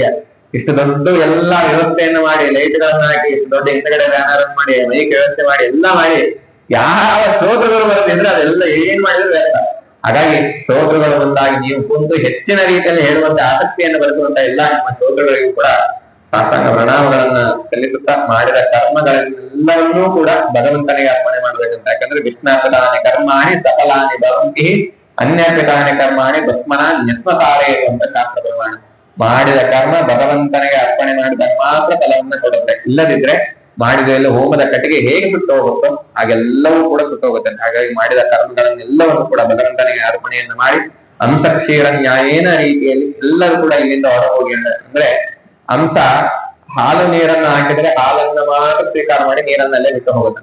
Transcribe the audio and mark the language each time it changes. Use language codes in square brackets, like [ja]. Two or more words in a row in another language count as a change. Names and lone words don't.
[kn] ಇಷ್ಟು ದೊಡ್ಡ ಎಲ್ಲಾ ವ್ಯವಸ್ಥೆಯನ್ನು ಮಾಡಿ, ಲೈಟ್ಗಳನ್ನ ಹಾಕಿ, ಇಷ್ಟು ದೊಡ್ಡ ಹಿಂದಗಡೆ ಬ್ಯಾನರ್ ಮಾಡಿ, ಮೈಕ್ ವ್ಯವಸ್ಥೆ ಮಾಡಿ, ಎಲ್ಲ ಮಾಡಿ, ಯಾವ ಶ್ರೋತೃಗಳು ಬರೋದಿದ್ರೆ ಅದೆಲ್ಲ ಏನ್ ಮಾಡಿದ್ರು ವ್ಯರ್ಥ. ಹಾಗಾಗಿ ಶ್ರೋತೃಗಳು ಬಂದಾಗಿ ನೀವು ಕುಂತು ಹೆಚ್ಚಿನ ರೀತಿಯಲ್ಲಿ ಹೇಳುವಂತ ಆಸಕ್ತಿಯನ್ನು ಬೆಳೆಸುವಂತ ಎಲ್ಲ ನಿಮ್ಮ ಶ್ರೋತೃಗಳಿಗೂ ಕೂಡ ಸಾಷ್ಟಾಂಗ ಪ್ರಣಾಮಗಳನ್ನ ಸಲ್ಲಿಸುತ್ತಾ, ಮಾಡಿದ ಕರ್ಮಗಳೆಲ್ಲವನ್ನೂ ಕೂಡ ಭಗವಂತನಿಗೆ ಅರ್ಪಣೆ ಮಾಡ್ಬೇಕಂತ. [sa] ಯಾಕಂದ್ರೆ ವಿಷ್ಣಾಪದಾನಿ ಕರ್ಮಾಣಿ ಸಫಲಾನಿ ಭವಂತಿ, ಅನ್ಯಪಿತಾನಿ ಕರ್ಮಾಣಿ ಭಸ್ಮನ ನ್ಯಸ್ಮಸಾರೇ [kn] ಅಂತ ಶಾಸ್ತ್ರ ಪ್ರಮಾಣ. ಮಾಡಿದ ಕರ್ಮ ಭಗವಂತನಿಗೆ ಅರ್ಪಣೆ ಮಾಡಿದಾಗ ಮಾತ್ರ ಫಲವನ್ನ ಕೊಡುತ್ತೆ. ಇಲ್ಲದಿದ್ರೆ ಮಾಡಿದ ಎಲ್ಲ ಹೋಮದ ಕಟ್ಟಿಗೆ ಹೇಗೆ ಸುಟ್ಟು ಹೋಗುತ್ತೋ ಹಾಗೆಲ್ಲವೂ ಕೂಡ ಸುಟ್ಟು ಹೋಗುತ್ತೆ. ಹಾಗಾಗಿ ಮಾಡಿದ ಕರ್ಮಗಳನ್ನೆಲ್ಲವನ್ನು ಕೂಡ ಭಗವಂತನಿಗೆ ಅರ್ಪಣೆಯನ್ನು ಮಾಡಿ, [sa] ಅಂಶ ಕ್ಷೀರ ನ್ಯಾಯೇನ [kn] ರೀತಿಯಲ್ಲಿ ಎಲ್ಲರೂ ಕೂಡ ಇಲ್ಲಿಂದ ಹೊರಹೋಗಿ, ಅಂದ್ರೆ ಅಂಶ ಹಾಲು ನೀರನ್ನ ಹಾಕಿದ್ರೆ ಹಾಲನ್ನ ಮಾತ್ರ ಸ್ವೀಕಾರ ಮಾಡಿ ನೀರನ್ನಲ್ಲೇ ಬಿಟ್ಟು ಹೋಗುತ್ತೆ.